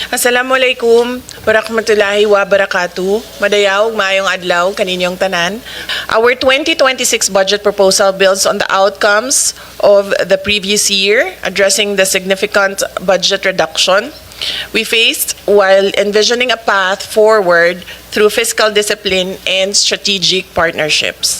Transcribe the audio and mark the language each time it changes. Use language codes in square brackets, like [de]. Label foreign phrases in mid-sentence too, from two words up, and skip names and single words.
[ar] السلام عليكم ورحمة الله وبركاته. [ceb] Madayaw, maayong adlaw kaninyong tanan. [en] Our 2026 budget proposal builds on the outcomes of the previous year, addressing the significant budget reduction we faced while envisioning a path forward through fiscal discipline and strategic partnerships.